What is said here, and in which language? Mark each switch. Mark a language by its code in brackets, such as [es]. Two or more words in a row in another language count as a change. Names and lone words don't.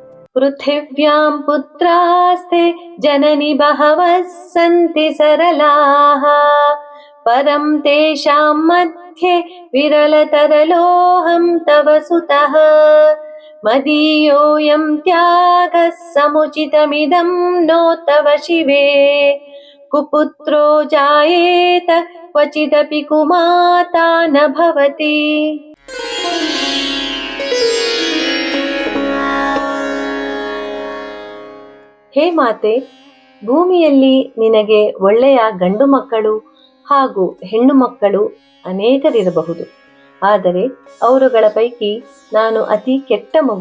[sa] पृथिव्यां पुत्रास्ते जननि बहवः सन्ति सरलाः परं तेषां मध्ये विरलतरलोऽहं तव सुतः मदीयोऽयं त्यागः समुचितमिदं नो तव शिवे कुपुत्रो जायेत क्वचिदपि कुमाता न भवति। [kn] ಹೇ ಮಾತೆ, ಭೂಮಿಯಲ್ಲಿ ನಿನಗೆ ಒಳ್ಳೆಯ ಗಂಡು ಮಕ್ಕಳು ಹಾಗೂ ಹೆಣ್ಣು ಮಕ್ಕಳು ಅನೇಕರಿರಬಹುದು. ಆದರೆ ಅವರುಗಳ ಪೈಕಿ ನಾನು ಅತಿ ಕೆಟ್ಟ ಮಗು.